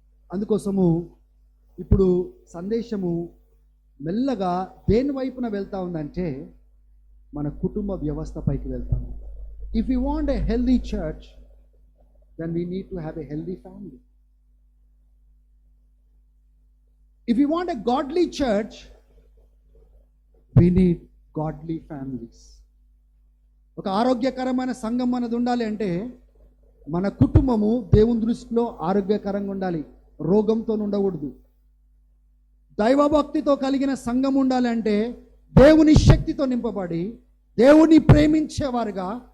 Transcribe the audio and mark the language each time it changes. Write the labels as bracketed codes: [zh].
[te] అందుకోసము ఇప్పుడు సందేశము మెల్లగా దేని వైపున వెళ్తా ఉందంటే మన కుటుంబ వ్యవస్థ పైకి వెళ్తా ఉంది. [en] If you want a healthy church, then we need to have a healthy family. If we want a godly church, we need godly families. [te] ఒక ఆరోగ్యకరమైన సంఘం మనది ఉండాలి అంటే మన కుటుంబము దేవుని దృష్టిలో ఆరోగ్యకరంగా ఉండాలి, రోగంతో ఉండకూడదు. దైవభక్తితో కలిగిన సంఘం ఉండాలి అంటే దేవుని శక్తితో నింపబడి దేవుని ప్రేమించేవారుగా,